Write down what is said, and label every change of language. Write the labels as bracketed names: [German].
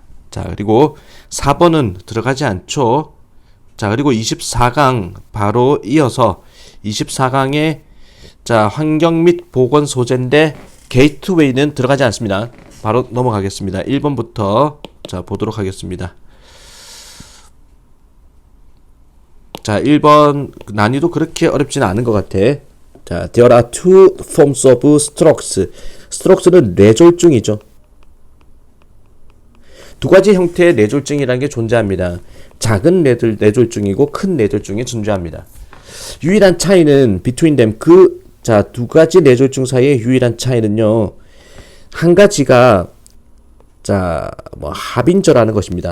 [Korean] 자, 그리고 4번은 들어가지 않죠. 자, 그리고 24강 바로 이어서 24강에 자, 환경 및 보건 소재인데 게이트웨이는 들어가지 않습니다. 바로 넘어가겠습니다. 1번부터 자, 보도록 하겠습니다. 자, 1번 난이도 그렇게 어렵지는 않은 것 같아. [English] 자, there are two forms of strokes. [Korean] 스트로크는 뇌졸중이죠. 두 가지 형태의 뇌졸중이라는 게 존재합니다. 작은 뇌졸중이고 큰 뇌졸중이 존재합니다. 유일한 차이는 [English] between them, [Korean] 자, 두 가지 뇌졸중 사이의 유일한 차이는요, 한 가지가 자, 뭐 합인저라는 것입니다.